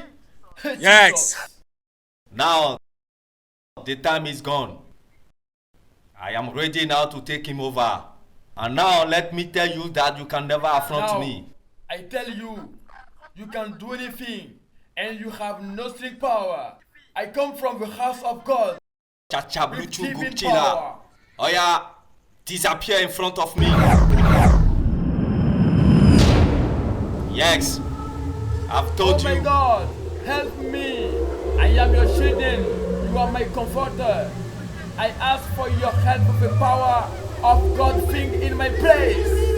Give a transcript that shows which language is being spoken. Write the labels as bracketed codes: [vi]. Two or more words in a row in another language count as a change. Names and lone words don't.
[en] Yes. Now, the time is gone. I am ready now to take him over. And now let me tell you that you can never affront me. I tell you, you can do anything, and you have no string power. I come from the house of God. Chachabluchu Gupchila. Oya, disappear in front of me. Yes, I've told you. Oh my God, help me. I am your children. You are my comforter. I ask for your help with the power of God thing in my place.